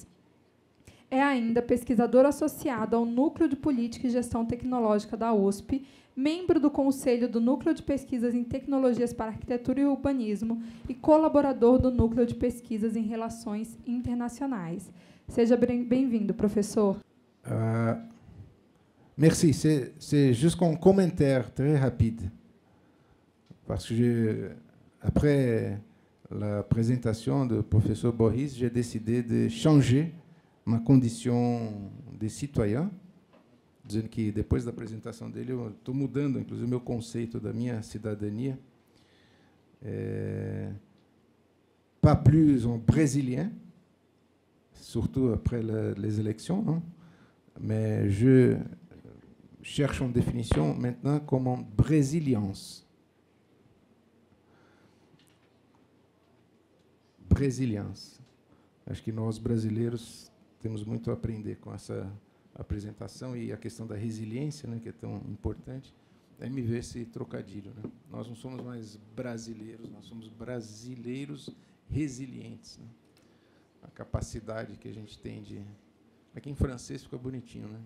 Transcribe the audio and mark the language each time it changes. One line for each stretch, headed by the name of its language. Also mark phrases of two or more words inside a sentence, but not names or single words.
Portuguese: É ainda pesquisador associado ao Núcleo de Política e Gestão Tecnológica da USP, membro do Conselho do Núcleo de Pesquisas em Tecnologias para Arquitetura e Urbanismo e colaborador do Núcleo de Pesquisas em Relações Internacionais. Seja bem-vindo, professor.
French: Merci. C'est juste un commentaire très rapide. Parce que après la présentation du professeur Boris, j'ai décidé de changer ma condition de citoyen,
Portuguese: dizendo que, depois da apresentação dele, eu estou mudando, inclusive, o meu conceito da minha cidadania.
French: Pas plus un Brésilien, surtout après les élections, non? Mais je cherche une définition maintenant comme un brésilience. Brésilience.
Portuguese: Acho que nós, brasileiros, temos muito a aprender com essa apresentação e a questão da resiliência, né, que é tão importante. Aí me vê esse trocadilho, né? Nós não somos mais brasileiros, nós somos brasileiros resilientes, né? A capacidade que a gente tem de... Aqui em francês fica bonitinho, né?